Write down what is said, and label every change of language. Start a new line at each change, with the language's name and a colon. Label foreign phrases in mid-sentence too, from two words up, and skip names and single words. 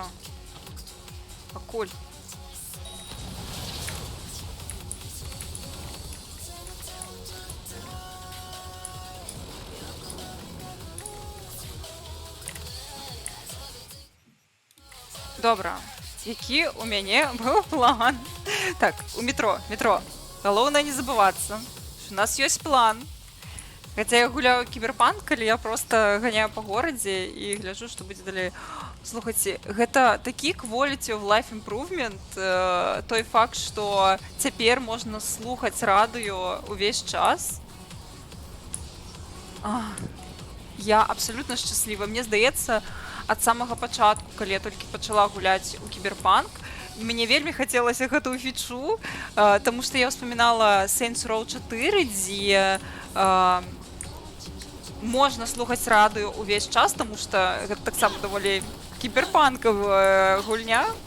Belarusian: Пакуль. Добра. Які у мяне быў план? Так, у метро. Галоўнае не забывацца. У нас ёсць план. Хаця я гуляю кіберпанк, калі я проста ганяю па горадзе і гляджу, што будзе далей. Слухайце, гэта такі
English: quality of life improvement,
Belarusian: той факт, што цяпер можна слухаць радыё ўвесь час. Я абсалютна шчасліва. Мне здаецца, ад самага пачатку, калі я толькі пачала гуляць у кіберпанк, мне вельмі хацелася гэтую фічу, таму што я ўспамінала Saints Row 4, дзе можна слухаць радыё ўвесь час, таму што гэта таксама даволі кіберпанкавая гульня.